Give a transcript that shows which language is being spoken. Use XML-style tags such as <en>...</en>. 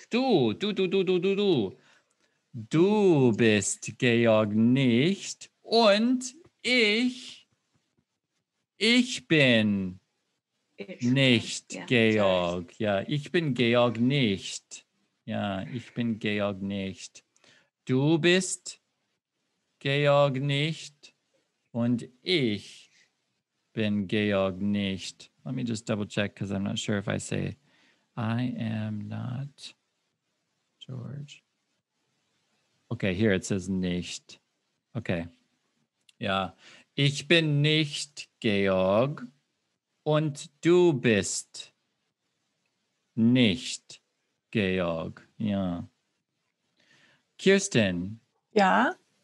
<de>Du bist Georg nicht und ich bin nicht Georg. Ja, ich bin Georg nicht. Ja, ich bin Georg nicht. Du bist Georg nicht und ich bin Georg nicht.</de> <en>Let me just double check because I'm not sure if I say I am not George. Okay, here it says nicht. Okay.</en> <de>Ja, ich bin nicht Georg und du bist nicht Georg. Ja. Kirsten. Ja.</de>